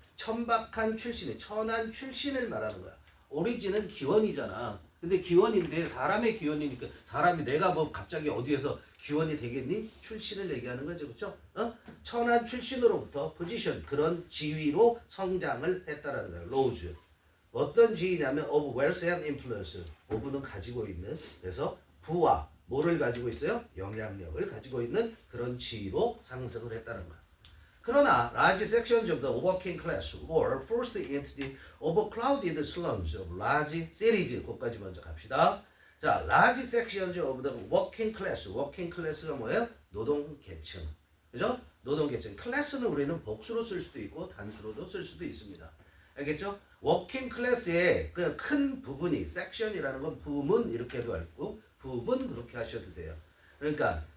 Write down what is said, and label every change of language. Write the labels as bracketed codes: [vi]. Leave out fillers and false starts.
[ko] 천박한 출신이, 천한 출신을 말하는 거야. 오리진은 기원이잖아. 근데 기원인데 사람의 기원이니까 사람이 내가 뭐 갑자기 어디에서 기원이 되겠니? 출신을 얘기하는 거죠. 그렇죠? 천한 출신으로부터 포지션, 그런 지위로 성장을 했다라는 거예요. [en] 로즈. [ko] 어떤 지위냐면 [en] of wealth and influence. [ko] of는 가지고 있는, 그래서 부와 뭐를 가지고 있어요? 영향력을 가지고 있는 그런 지위로 상승을 했다는 거예요. 그러나 [en] large sections of the working class were forced into the overcrowded slums of large cities. [ko] 거기까지 먼저 갑시다. [en] 자, large sections of the working class. [ko] working class가 뭐예요? 노동계층. 그죠? 노동계층. 클래스는 우리는 복수로 쓸 수도 있고 단수로도 쓸 수도 있습니다. 알겠죠? working class의 그 큰 부분이, section이라는 건 부문 이렇게 해도 알고 부분 그렇게 하셔도 돼요. 그러니까